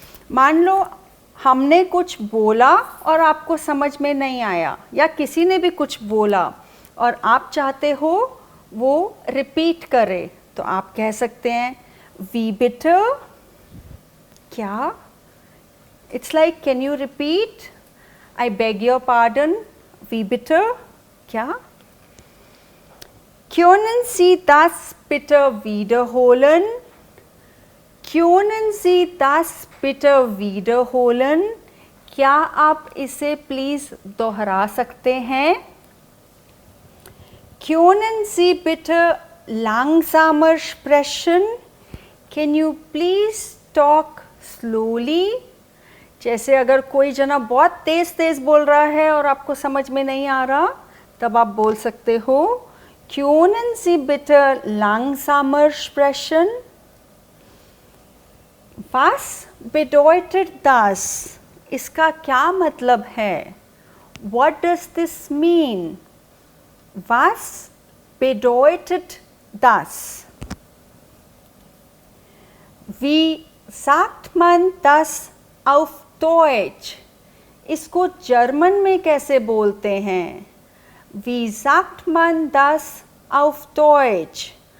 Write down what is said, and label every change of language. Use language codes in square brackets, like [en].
[hi] मान लो हमने कुछ बोला और आपको समझ में नहीं आया, या किसी ने भी कुछ बोला और आप चाहते हो वो रिपीट करे, तो आप कह सकते हैं [de] वी बिटर, [hi] क्या? [en] it's like can you repeat, I beg your pardon, [de] वी बिटर, [hi] क्या? [de] Können Sie das bitte wiederholen? Können Sie das bitte wiederholen? [hi] क्या आप इसे प्लीज़ दोहरा सकते हैं? [de] Können Sie bitte langsamer sprechen? [en] Can you please talk slowly? [hi] जैसे अगर कोई जना बहुत तेज़ तेज़ बोल रहा है और आपको समझ में नहीं आ रहा, तब आप बोल सकते हो [de] Können Sie bitte langsamer sprechen? Was bedeutet das? [hi] इसका क्या मतलब है? [en] What does this mean? [de] Was bedeutet das? Wie sagt man das auf Deutsch? [hi] इसको जर्मन में कैसे बोलते हैं? [de] Wie sagt man das auf Deutsch?